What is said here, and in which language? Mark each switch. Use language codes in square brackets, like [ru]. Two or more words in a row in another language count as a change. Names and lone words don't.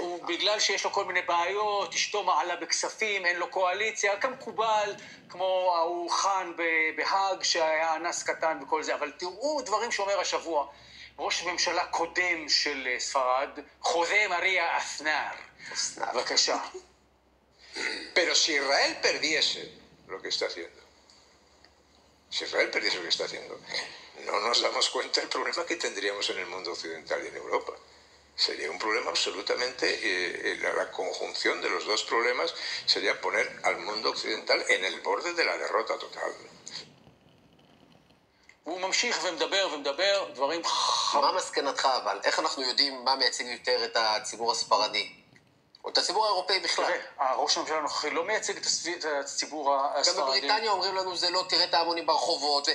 [he] בגלל שיש לו כל מיני בעיות, אשתו מעלה בכספים, אין לו קואליציה, כמקובל, כמו ההוא חאן בהאג, שהיה אנס קטן וכל זה. אבל תראו דברים שאומר השבוע, ראש הממשלה קודם של ספרד, חוזה מריה אסנר. בבקשה. [es] Pero si Israel perdiese lo que está haciendo, si Israel perdiese lo que está haciendo, no nos damos cuenta del problema que tendríamos en el mundo occidental y en Europa. Sería un problema absolutamente... la conjunción de los dos problemas sería poner al mundo occidental en el borde de la derrota total. [he] הוא ממשיך ומדבר, דברים מה מסקנתך אבל? איך אנחנו יודעים מה מייצג יותר את הציבור הספרדי? או את הציבור האירופאי בכלל? ראש הממשלה הנוכחי לא מייצג את הציבור הספרדי. גם בבריטניה אומרים לנו זה לא, תראה את ההמונים ברחובות.